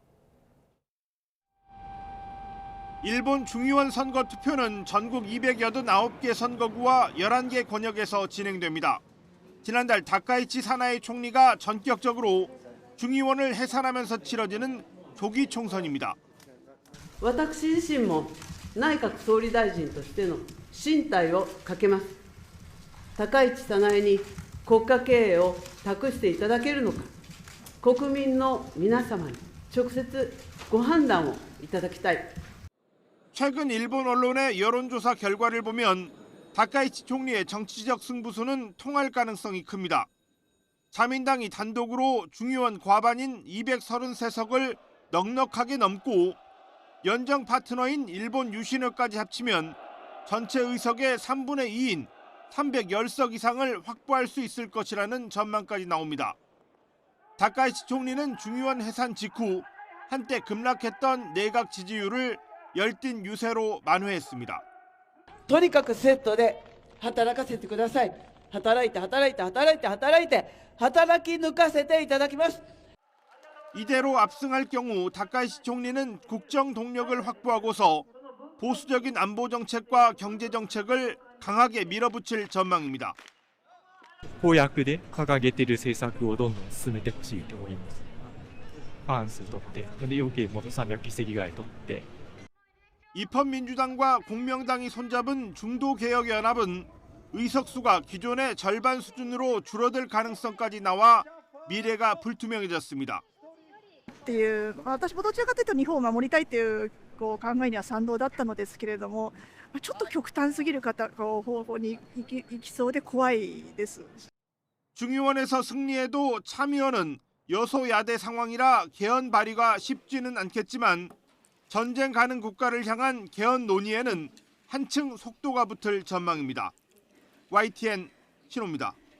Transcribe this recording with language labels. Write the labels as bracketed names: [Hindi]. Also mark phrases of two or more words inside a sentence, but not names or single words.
[Korean] 일본 중의원 선거 투표는 전국 289개 선거구와 11개 권역에서 진행됩니다. 지난달 다카이치 사나이 총리가 전격적으로 중의원을 해산하면서 치러지는 조기 총선입니다. [Japanese] 私自身も内閣総理大臣としての進退をかけます。高市早苗に国家経営を託していただけるのか、国民の皆様に直接ご判断をいただきたい。 [Korean] 최근 일본 언론의 여론조사 결과를 보면 다카이치 총리의 정치적 승부수는 통할 가능성이 큽니다. 자민당이 단독으로 중의원 과반인 233석을 넉넉하게 넘고 연정 파트너인 일본 유신회까지 합치면 전체 의석의 3분의 2인 310석 이상을 확보할 수 있을 것이라는 전망까지 나옵니다. 다카이치 총리는 중의원 해산 직후 한때 급락했던 내각 지지율을 열띤 유세로 만회했습니다. [Japanese] とにかくセットで働かせてください。働いて働いて働いて働いて働き抜かせていただきます。 [Korean] 이대로 압승할 경우 다카이치 총리는 국정 동력을 확보하고서 보수적인 안보 정책과 경제 정책을 강하게 밀어붙일 전망입니다. [Japanese] 公約で掲げている政策をどんどん進めてほしいと思います。過半数取って、で要件も300議席ぐらい取って。 [Korean] 입헌민주당과 공명당이 손잡은 중도개혁연합은 의석수가 기존의 절반 수준으로 줄어들 가능성까지 나와 미래가 불투명해졌습니다. [Japanese] っていう私もどちらかというと日本を守りたいという考えには賛同だったのですけれども、ちょっと極端すぎる方方に行きそうで怖いです。 [Korean] 중의원에서 승리해도 참의원은 여소야대 상황이라 개헌 발의가 쉽지는 않겠지만 전쟁 가는 국가를 향한 개헌 논의에는 한층 속도가 붙을 전망입니다. YTN 신호입니다.